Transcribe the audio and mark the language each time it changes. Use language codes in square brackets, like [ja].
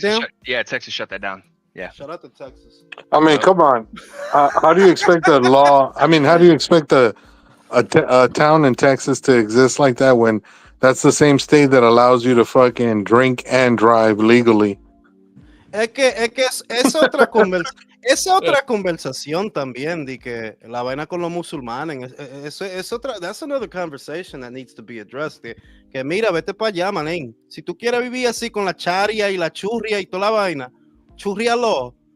[en] Texas down? Texas shut that down. Yeah. Shout out to Texas. I mean, come on. How do you expect the law? I mean, how do you expect a town in Texas to exist like that when that's the same state that allows you to fucking drink and drive legally? [es] Es que es otra conversación también de que la vaina con los musulmanes es otra. [en] That's another conversation that needs to be addressed. [es] Que mira, vete para allá, manín. Si tú quieres vivir así con la charia y la churria y toda la vaina, churrialo.